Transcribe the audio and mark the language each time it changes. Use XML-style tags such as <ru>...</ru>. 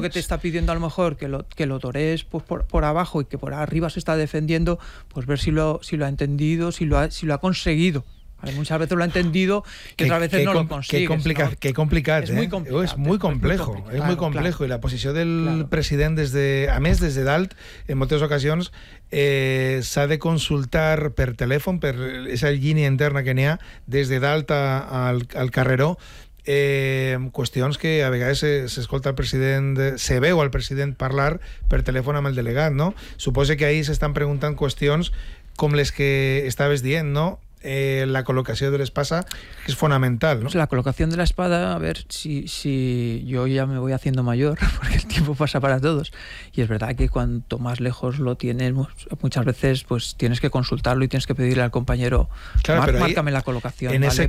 <es>que te está pidiendo a lo mejor que lo torees pues por abajo y que por arriba se está defendiendo, pues ver si lo ha entendido, si lo ha conseguido. Muchas veces lo ha entendido y otras veces no lo consigue. Es muy complejo. Claro. Y la posición del presidente desde Dalt, en muchas ocasiones,</es> <ca>s'ha de consultar per telèfon, per esa línia interna que n'hi ha, des de Dalt al carreró, qüestions que a vegades s'escolta el president, se veu al president parlar per telèfon amb el delegat, no? Suposo que ahí s'estan preguntant qüestions com les que estaves dient, no?</ca> <es>La colocación de la espada es fundamental, ¿no? Pues la colocación de la espada, a ver, si yo ya me voy haciendo mayor, porque el tiempo pasa para todos, y es verdad que cuanto más lejos lo tienes, muchas veces pues tienes que consultarlo y tienes que pedirle al compañero, márcame la colocación, ¿vale?</es>